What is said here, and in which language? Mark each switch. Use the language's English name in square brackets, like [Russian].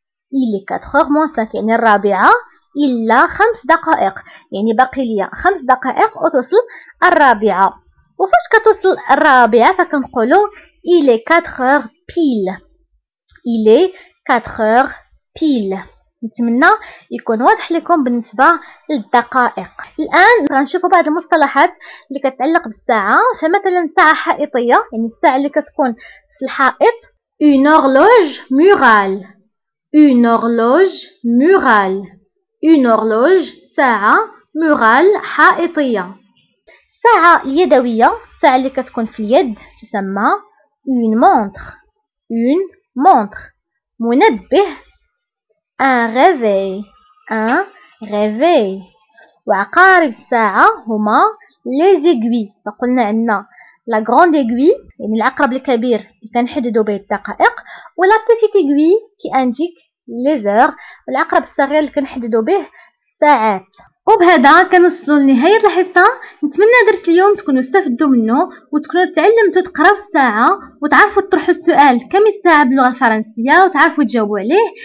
[French] il est 4h moins 5 [Arabic] يعني الرابعة إلا 5 دقائق، يعني باقي ليا 5 دقائق وتوصل الرابعة. وفاش كتوصل الرابعة فكنقولو [French] il est 4h pile. il est 4h pile. [Arabic] نتمنى يكون واضح لكم بالنسبة للدقائق. الآن غنشوفوا بعض المصطلحات اللي كتعلق بالساعة. فمثلا ساعة حائطية يعني الساعة اللي كتكون في الحائط [French] une horloge murale. une horloge murale. une horloge ساعة murale حائطية. [Arabic] الساعة اليدوية الساعة اللي كتكون في اليد تسمى [French] une montre. une montre. منبه un réveil un réveil. [Arabic] وعقارب الساعة هما [French] les aiguilles. [Arabic] فقلنا عندنا [French] la grande aiguille [Arabic] يعني العقرب الكبير اللي كنحددو به الدقائق، و [French] la petite aiguille qui indique les heures، [Arabic] العقرب الصغير اللي كنحددو به الساعات. وبهذا كنوصلوا لنهاية الحصة. نتمنى درس اليوم تكونوا استفدتوا منه وتكونوا تعلمتوا تقراو الساعة وتعرفوا تطرحوا السؤال كم الساعة باللغة الفرنسية وتعرفوا تجاوبوا عليه.